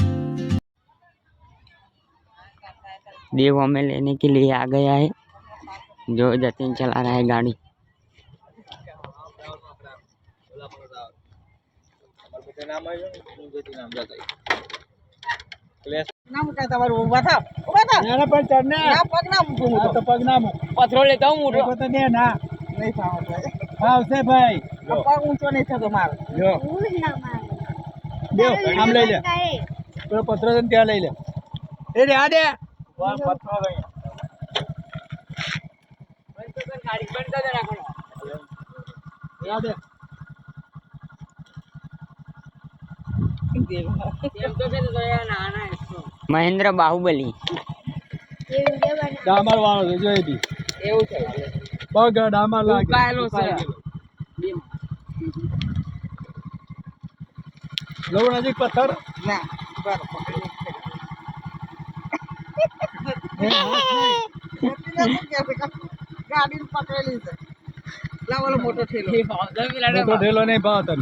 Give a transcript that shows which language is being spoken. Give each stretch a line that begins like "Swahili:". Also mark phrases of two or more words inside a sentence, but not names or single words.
Hindi: देव हमें लेने के लिए आ गया है जो जतिन चला रहा है गाड़ी पत्थरों लेता हूँ
Gujarati: હું ના મારું આમ લઈ લે પેલો પથરો છે ને ત્યાં લઈ લે એ રે આ દે महेंद्र बाहुबली એ વિડિયો બના ડામર વાળો છે જોઈ દી એવું છે પગ ડામર લાગે ઉકાયેલો છે લઉં નજીક પથ્થર ના ગાડી પકડેલી છે લાવવાનો મોટો ઠેલો નહીં ભાવ તને